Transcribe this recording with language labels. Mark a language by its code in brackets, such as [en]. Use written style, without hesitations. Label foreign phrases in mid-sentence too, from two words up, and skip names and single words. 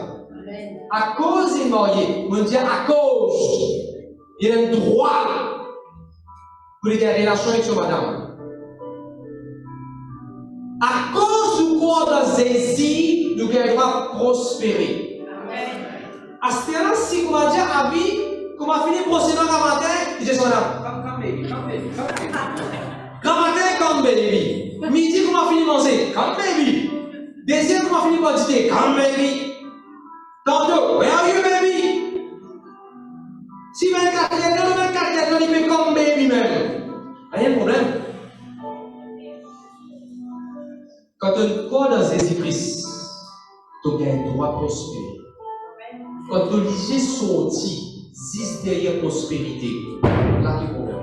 [fr] À cause il est marié, on dit à cause, il a le droit pour les relations avec son madame. À cause du corps de Jésus, nous avons le droit de prospérer. À ce moment-là, si on va dire à vie, qu'on va finir procédant le matin, il dit à son madame, [en] come baby. [fr] Grand matin, [en] come baby. [fr] Midi, qu'on va finir manger, [en] come baby. [fr] Deuxième, qu'on va finir par dîner, [en] come baby. Tantôt, where are you, baby? [fr] Si 24 heures, il fait comme baby même. Rien de problème. Quand tu crois dans Jésus-Christ, tu as le droit de prospérer. Quand tu es sorti, juste derrière prospérité, là, il y a problème.